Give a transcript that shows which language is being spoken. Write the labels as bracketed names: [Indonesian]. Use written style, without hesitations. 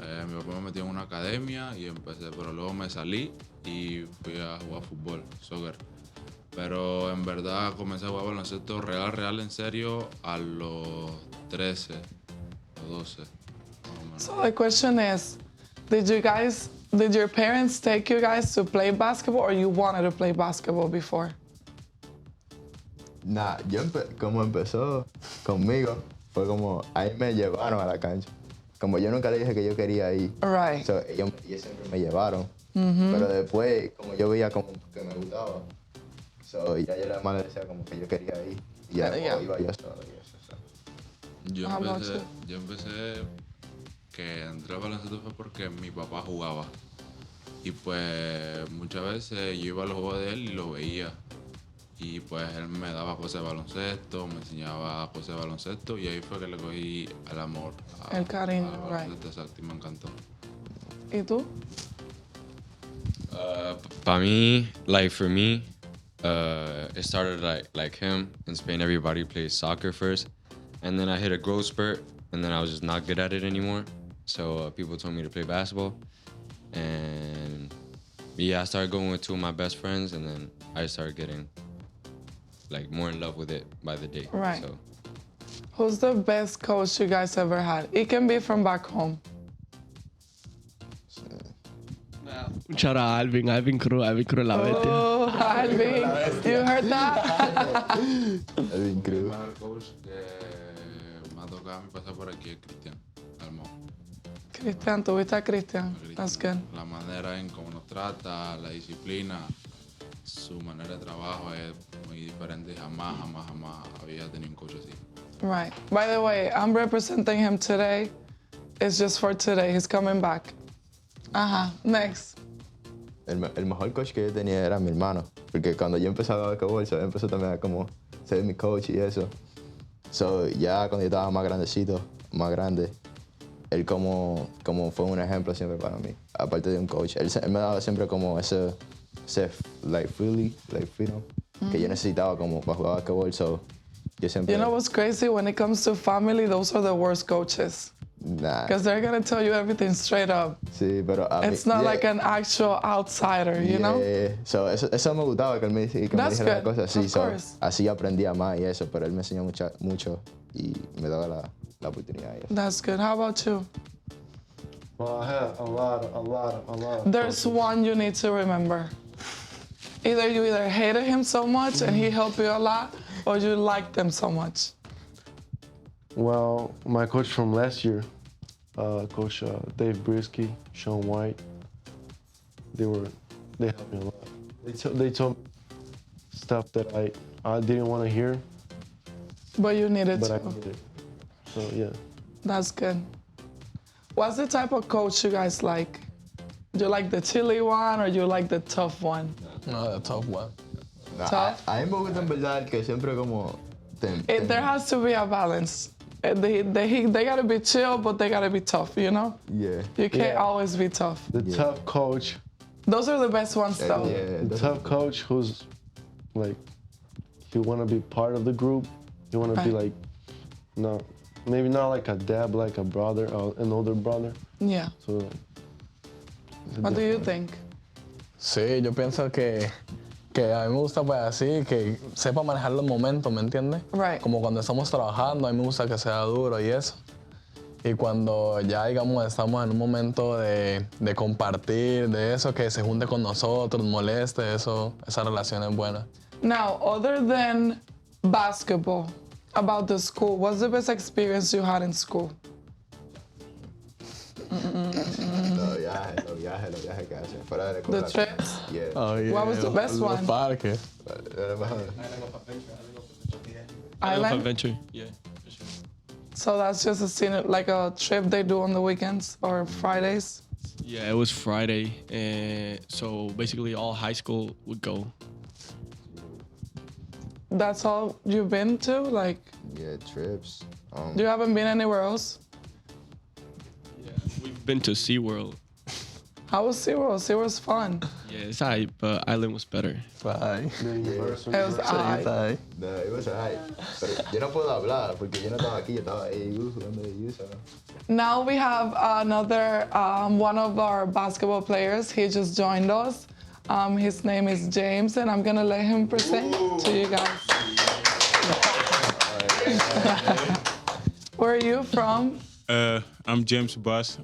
[Spanish] Mi papá me metió en una academia y empecé, pero luego me salí y fui a jugar fútbol, soccer. Pero en verdad comencé a jugar baloncesto real, en serio, a los 13 o 12, más o menos. [English] So the question is, did your parents take you guys to play basketball or you wanted to play basketball before? [Spanish] Nah, como empezó conmigo, fue como, ahí me llevaron a la cancha. Como yo nunca le dije que yo quería ir, [English] Right. [Spanish] so, ellos siempre me llevaron. Pero después, como yo veía como que me gustaba, so, ya yo más le decía como que yo quería ir. Y ya [English] Yeah. [Spanish] iba yo solo y eso. So. [English] How about [Spanish] Yo empecé que entré al baloncesto fue porque mi papá jugaba. Y pues muchas veces yo iba a los juegos de él y lo veía. Y pues él me daba cosas de baloncesto, me enseñaba cosas de baloncesto y ahí fue que le cogí el amor El cariño, al [English] right. [Spanish] baloncesto, exacto, y me encantó. ¿Y tú? Para mí, [English] like for me, it started like him. In Spain, everybody plays soccer first, and then I hit a growth spurt, and then I was just not good at it anymore. So people told me to play basketball, and yeah, I started going with 2 of my best friends, and then I started getting like more in love with it by the day. Right. So Who's the best coach you guys ever had? It can be from back home. [Spanish] Un [English] shout out [Spanish] a Alvin Cruz la bestia. [English] Oh, Alvin, you heard that? Alvin [Spanish] El Cruz. primer coach que me ha tocado a mí pasar por aquí es Cristian Almo. Cristian, tuviste a Cristian. [English] That's good. [Spanish] La manera en cómo nos trata, la disciplina, su manera de trabajo es muy diferente. Jamás había tenido un coach así. [English] Right. By the way, I'm representing him today. It's just for today. He's coming back. Next. [Spanish] El mejor coach que yo tenía era mi hermano, porque cuando yo empecé a jugar basquetbol, so, él empezó también a como ser mi coach y eso. So, ya cuando yo estaba más grandecito, más grande, él como fue un ejemplo siempre para mí, aparte de un coach. Él me daba siempre como ese freedom que yo necesitaba como para jugar basquetbol, so yo siempre... [English] You know what's crazy? When it comes to family, those are the worst coaches. Nah, Because they're going to tell you everything straight up. [Spanish] sí, pero a mí... [English] It's not yeah, like an actual outsider, you know? yeah. [Spanish] So, eso me gustaba que él me dijera [English] That's [Spanish] las cosas así, [English] of so, course. [Spanish] así aprendía más y eso, pero él me enseñó mucho y me daba la oportunidad y eso. [English] That's good. How about you? Well, I had a lot. There's one you need to remember. Either you hated him so much and he helped you a lot, or you liked him so much. Well, my coach from last year, Coach Dave Brisky, Sean White, they helped me a lot. They told me stuff that I didn't want to hear, But you needed but to. I needed. So yeah. That's good. What's the type of coach you guys like? Do you like the chilly one or you like the tough one? No, the tough one. Tough? [Spanish] A mí me gusta en verdad que siempre como... [English] There has to be a balance. They gotta be chill, but they gotta be tough, you know? Yeah. You can't Yeah. always be tough. The tough coach, Those are the best ones, though. Yeah, the tough coach who's like, he want to be part of the group. He want to be Right. like, no, maybe not like a dad, but like a brother or an older brother. Yeah. So like, it's a What do you different- think? [Spanish] Sí, yo pienso que a mí me gusta pues así, que sepa manejar los momentos, ¿me entiendes? [English] Right. [Spanish] Como cuando estamos trabajando, a mí me gusta que sea duro y eso. Y cuando ya, digamos, estamos en un momento de compartir, de eso, que se junte con nosotros, moleste, eso, esa relación es buena. [English] Now, other than basketball, about the school. What's the best experience you had in school? [Spanish] Los viajes que hacen fuera de la [English] The [Spanish] escuela. [English] trips? Yeah. Oh, yeah. What was the best [Spanish] Los [English] one? [Spanish] parques. Era mejor. [English] Island of Island? Adventure. Yeah. For sure. So that's just a scene, like a trip they do on the weekends or Fridays? Yeah, it was Friday, and so basically all high school would go. That's all you've been to? Like, Yeah, trips. you haven't been anywhere else? Yeah, we've been to SeaWorld. How was SeaWorld? SeaWorld's fun. Yeah, it's alright, but Island was better. Bye. It was I. No, it was alright. [Spanish] Pero yo no puedo hablar porque yo no estaba aquí, yo estaba AU jugando AU, so. [English] Now we have another one of our basketball players. He just joined us. His name is James, and I'm gonna let him present to you guys. Where are you from? I'm James Bass.